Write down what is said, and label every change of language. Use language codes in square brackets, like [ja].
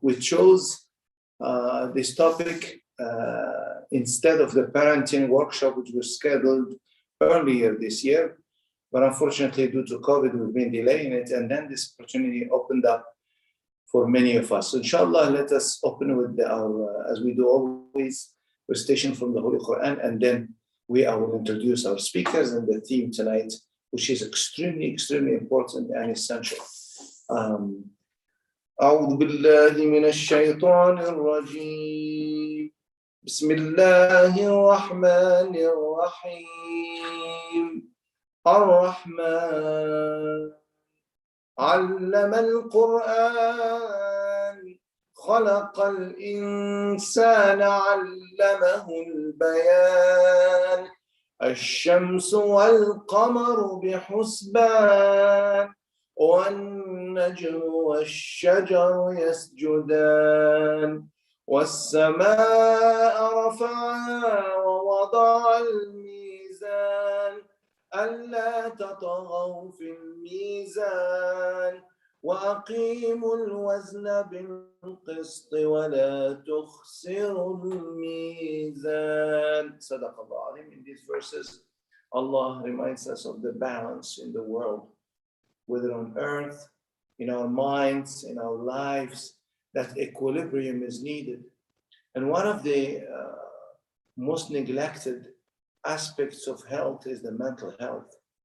[en] We chose this topic instead of the parenting workshop, which was scheduled earlier this year, but unfortunately due to COVID, we've been delaying it, and then this opportunity opened up for many of us. So inshallah, let us open with our, as we do always, recitation from the Holy Quran, and then I will introduce our speakers and the theme tonight, which is extremely, extremely important and essential. [ar] أعوذ بالله من الشيطان الرجيم بسم الله الرحمن الرحيم الرحمن علم القرآن خلق الإنسان علمه البيان الشمس والقمر بحسبان والنجم والشجر يسجدان والسماء رفعها ووضع الميزان ألا تطغوا في الميزان وأقيموا الوزن بالقسط ولا تخسروا الميزان. صدق الله العظيم. [en] In these verses, Allah reminds us of the balance in the world, whether on earth, in our minds, in our lives, that equilibrium is needed. And one of the most neglected aspects of health is the mental health.